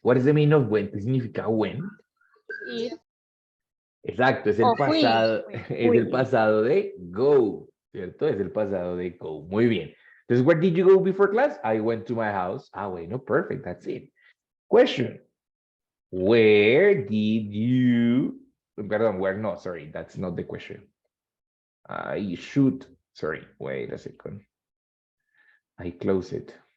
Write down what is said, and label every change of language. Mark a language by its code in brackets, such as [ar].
[en] What is the meaning of went? [es] ¿Qué significa [en] went? [es] Ir. Exacto, es el O fui. pasado, es el pasado de go, ¿cierto? Es el pasado de go. Muy bien. [en] Entonces, where did you go before class? I went to my house. [es] Ah, bueno, [en] perfect, that's it. Question. Where did you, [es] perdón, [en] where, no, sorry, that's not the question. I should, sorry, wait a second. I close it.